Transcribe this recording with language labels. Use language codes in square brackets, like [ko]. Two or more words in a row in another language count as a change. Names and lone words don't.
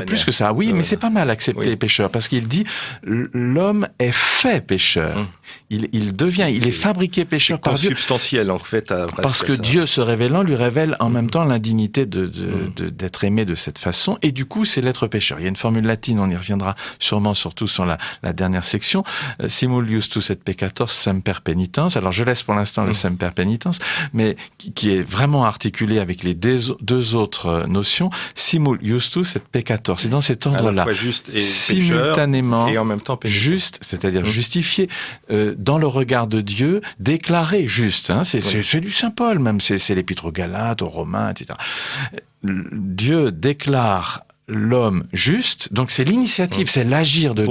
[fr] C'est plus que ça, oui, mais c'est pas mal accepter pécheur parce qu'il dit l'homme est fait pécheur. Il est fabriqué pécheur par Dieu. Consubstantiel, en fait. Parce que Dieu se révélant lui révèle en même temps l'indignité d'être aimé de cette façon, et du coup c'est l'être pécheur. Il y a une formule latine, on y reviendra sûrement, surtout sur la dernière section, [la] simul justus et peccator semper penitens. [fr] Alors je laisse pour l'instant le [la] semper penitens, [fr] mais qui est vraiment articulé avec les deux autres notions, [la] simul justus et peccator. [fr] C'est dans cet ordre-là. À la fois juste et simultanément pécheur, et en même temps pénitent. Juste, c'est-à-dire justifié dans le regard de Dieu, déclaré juste. Hein, c'est du Saint Paul même, c'est l'Épître aux Galates, aux Romains, etc. Dieu déclare l'homme juste, donc c'est l'initiative, c'est l'agir de Dieu.